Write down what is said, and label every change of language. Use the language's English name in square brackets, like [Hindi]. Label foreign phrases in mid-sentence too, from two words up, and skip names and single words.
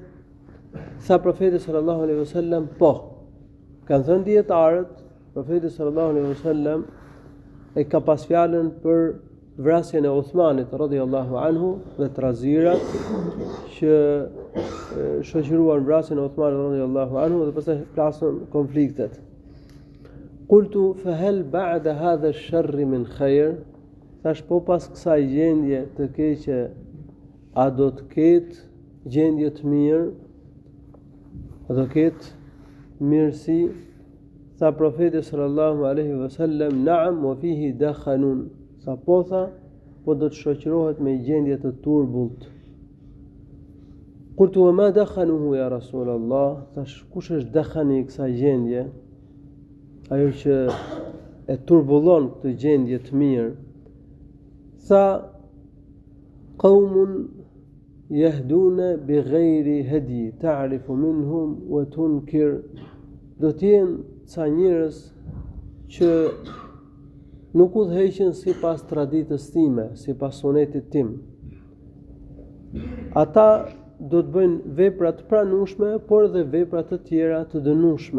[Albanian] Tha profeti [Arabic] صلى الله عليه وسلم, [Albanian] po. Kanë thënë dietarët, profeti sallallahu alaihi wasallam e ka pas fjalën për vrasjen e Uthmanit [Arabic] رضي الله عنه [Albanian] dhe trazirat që shoqëruan vrasjen e Uthmanit [Arabic] رضي الله عنه [Albanian] dhe pastaj plasën konfliktet. [Arabic] قلت فهل بعد هذا الشر من خير? [Albanian] Thash, po pas kësaj gjendje të keqe, a do të ketë gjendje të mirë? A do ketë mirësi? Tha profeti [Arabic] صلى الله عليه وسلم نعم وفيه دخن. [Albanian] Tha, po do të shoqërohet me gjendje të turbullt. [Arabic] قلت وما دخنه يا رسول الله? [Albanian] Thash, kush është dakhani i kësaj gjendje? Ajo që e turbullon këtë gjendje të mirë. Tha, [Arabic] قوم يهدون بغير هديي تعرف منهم وتنكر. [Albanian] Do të jenë ca njerëz që nuk udhëheqen sipas traditës time, sipas sunetit tim. Ata do të bëjnë vepra të pranueshme, por edhe vepra të tjera të dënueshme.